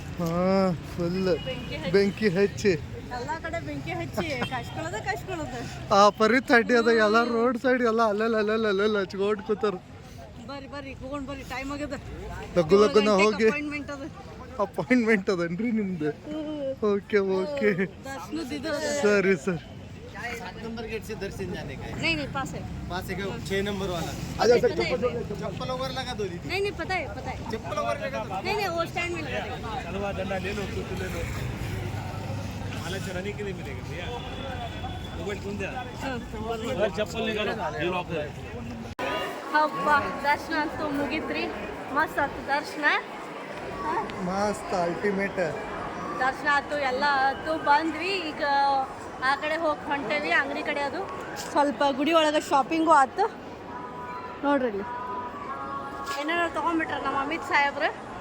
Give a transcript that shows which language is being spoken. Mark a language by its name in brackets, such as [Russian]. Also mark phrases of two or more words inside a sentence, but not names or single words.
[Kannada] ಹಾಂ, ಫುಲ್ ಬೆಂಕಿ ಹಚ್ಚಿ ಎಲ್ಲ ಕಡೆ ಬೆಂಕಿ ಹಚ್ಚಿ ಕಾಯಿಸ್ಕೊಳ್ಳೋದ. ಆ ಪರಿ ಥಂಡಿ ಅದ. ಎಲ್ಲ [English] road side [Kannada] ಎಲ್ಲ ಅಲ್ಲೆಲ್ಲ ಹಚ್ಕೊಂಡು ಕೂತಾರ. ಬರ್ರಿ ಹೋಗೋಣ ಬರ್ರಿ, ಟೈಮ್ ಆಗ್ಯದ. ಲಗುನ ಹೋಗಿ ಅಪಾಯಿಂಟ್ಮೆಂಟ್ ಅದ. ಅಪಾಯಿಂಟ್ಮೆಂಟ್ ಅದನ್ರಿ ನಿಮ್ದು? ಓಕೆ दर्शनद [Hindi] सर सर 7 नंबर गेट से दर्शन जाने का है। नहीं पास है 6 नंबर वाला। चप्पल वगैरह लगा दो दीदी। नहीं पता है चप्पल वगैरह लगा दो। नहीं वो स्टैंड में लगा देंगे। चलवा डंडा ले लो, कुछ ले लो, माला चढ़ाने के लिए मिलेगा भैया। मोबाइल कौन दिया? चप्पल निकालो, ये लॉक है। [Kannada] ಹಬ್ಬ ದರ್ಶನ ಅಂತೂ ಮುಗಿತ್ರಿ. ಮಸ್ತ್ ಆಯ್ತು ದರ್ಶನ. ಮಸ್ತ್ ಅಲ್ಟಿಮೇಟ್ ದರ್ಶನ ಆಯ್ತು, ಎಲ್ಲ ಆಯ್ತು. ಬಂದ್ವಿ ಈಗ ಆ ಕಡೆ ಹೋಗಿ ಹೊಂಟೇವಿ ಅಂಗಡಿ ಕಡೆ. ಅದು ಸ್ವಲ್ಪ ಗುಡಿ ಒಳಗೆ ಶಾಪಿಂಗು ಆಯ್ತು. ನೋಡ್ರಿ ಇಲ್ಲಿ ಏನೇನೋ ತೊಗೊಂಡ್ಬಿಟ್ರೆ ನಮ್ಮ ಅಮಿತ್ ಸಾಹೇಬ್ರು.